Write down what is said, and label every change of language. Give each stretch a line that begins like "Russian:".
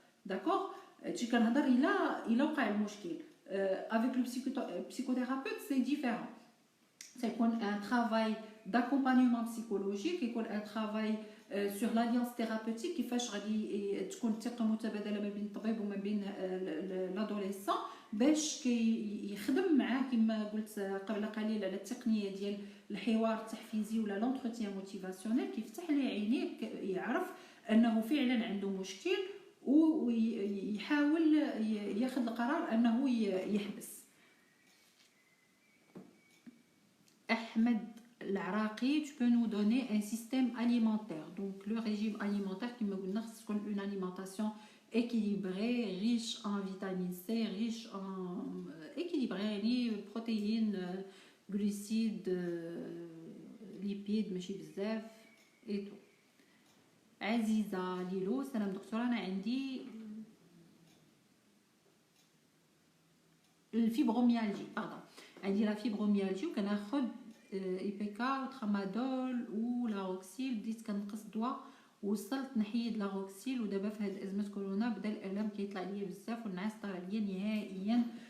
Arabic: داكوغ، هادشي كنهضر الا وقع المشكل.
French: Avec le psychothérapeute c'est différent. C'est un travail d'accompagnement psychologique,
Arabic: يكون
French: un travail sur l'alliance thérapeutique
Arabic: كيفاش غادي تكون الثقه متبادله ما بين الطبيب وما بين لادوليسون، باش يخدم معاه كما قلت قبل قليل على التقنيه ديال الحوار التحفيزي ولا لونتروتيان موتيفاسيونيل، كيفتح ليه عينيه، يعرف انه فعلا عنده مشكل، ويحاول ياخذ القرار انه يحبس.
French: Ahmed Laraqi, tu peux nous donner un système alimentaire. Donc le régime alimentaire qui me donne une alimentation équilibrée, riche en vitamine C, riche en équilibrée, protéines, glucides, lipides,
Arabic: ماشي بزاف
French: et tout.
Arabic: عزيزة ليلو، سلام دكتورة، أنا عندي الفيبروميالجي، عندي لا فيبروميالجي، وكناخد ايبيكا وترامادول ولاروكسيل، بديت كنقص دواء، وصلت نحيد لاروكسيل، ودابا في هاد ازمه كورونا بدا الالم كيطلع ليا بزاف والنعاس طالع ليا نهائيا،